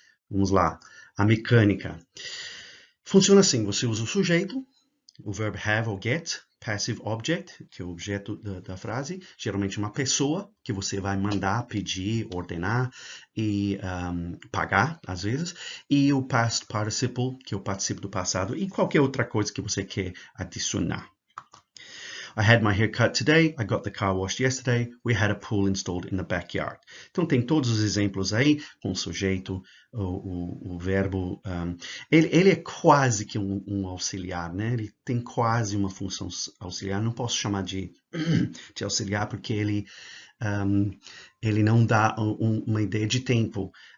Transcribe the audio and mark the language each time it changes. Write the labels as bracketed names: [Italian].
[Portuguese] Vamos lá, a mecânica. Funciona assim, você usa o sujeito, o verbo have ou get, passive object, que é o objeto da frase, geralmente uma pessoa que você vai mandar, pedir, ordenar e pagar, às vezes, e o past participle, que é o participo do passado, e qualquer outra coisa que você quer adicionar. [English] I had my hair cut today. I got the car washed yesterday. We had a pool installed in the backyard. [Portuguese] Então tem todos os exemplos aí com o sujeito, o verbo. Ele é quase que um auxiliar, né? Ele tem quase uma função auxiliar. Não posso chamar de auxiliar porque ele não dá uma ideia de tempo.